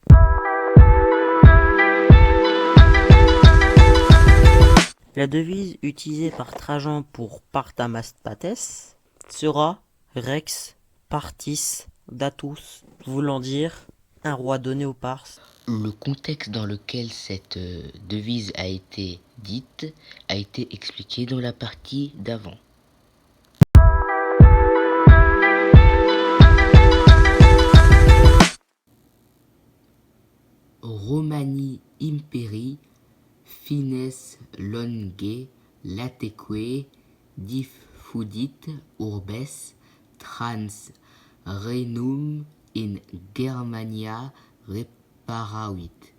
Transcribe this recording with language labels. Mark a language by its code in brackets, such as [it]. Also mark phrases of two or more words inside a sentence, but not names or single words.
[fr] La devise utilisée par Trajan pour Partamaspatès sera [la] Rex Partis Datus, [fr] voulant dire un roi donné aux Parses. Le contexte dans lequel cette devise a été dite a été expliqué dans la partie d'avant. [la] Romani imperi fines longe lateque diffudit urbes trans renum in Germania reparavit.